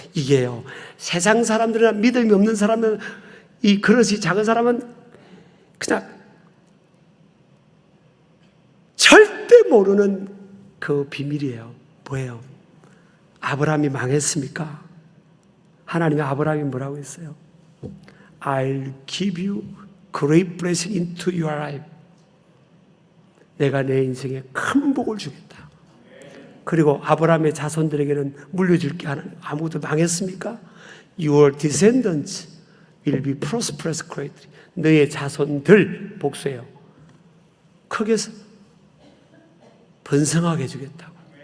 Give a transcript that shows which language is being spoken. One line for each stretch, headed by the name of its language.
Korean: 이게요, 세상 사람들이나 믿음이 없는 사람은, 이 그릇이 작은 사람은 그냥 절대 모르는 그 비밀이에요. 뭐예요? 아브라함이 망했습니까? 하나님이 아브라함이 뭐라고 했어요?
English: I'll give you great blessing into your life.
Korean: 내가 내 인생에 큰 복을 주겠다. 그리고 아브라함의 자손들에게는 물려줄 게 아무것도 망했습니까?
English: Your descendants will be prosperous greatly.
Korean: 너의 자손들, 복수예요, 크게 번성하게 해주겠다고.